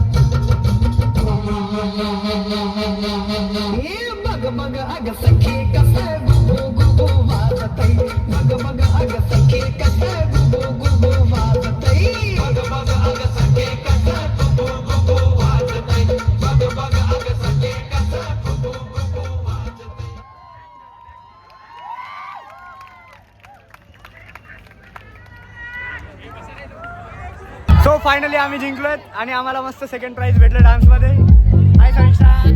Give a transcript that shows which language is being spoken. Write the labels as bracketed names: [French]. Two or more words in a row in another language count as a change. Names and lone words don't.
[Marathi] ये बग बग अग सखे कस गुबु गुबु वाजतय, बग बग अग सखे कस गुबु गुबु वाजतय, बग बग अग सखे कस गुबु गुबु वाजतय, बग बग अग सखे कस गुबु गुबु वाजतय. सो फायनली आम्ही जिंकलोय आणि आम्हाला मस्त [English] second prize [Marathi] भेटलं डान्समध्ये. हाय समीक्षा.